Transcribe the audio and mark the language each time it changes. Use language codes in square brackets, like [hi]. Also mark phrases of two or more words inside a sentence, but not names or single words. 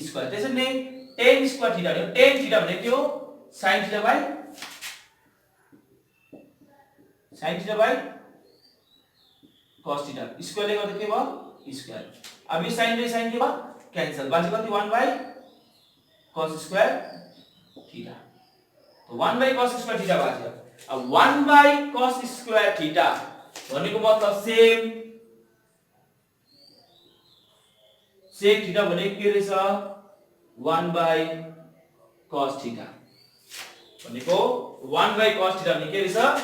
[ne] स्क्वायर. त्यसैले नै [en] tan square theta [ne] हो. [en] tan theta [ne] भनेको के हो? [en] sin theta by cos theta. [ne] स्क्वायरले गर्दा के भयो? स्क्वायर. अब यो sin र sin के भयो? क्यान्सल. बाँकी कति? [en] 1 by cos square theta. [ne] तो [en] 1 by cos square theta [ne] भयो. अब [en] 1 by cos square theta [ne] भनेको मतलब [en] same sec theta [ne] भनेको के रहेछ? [en] 1 by cos theta. [ne] भनेको [en] 1 by cos theta [ne] भनेको के रहेछ?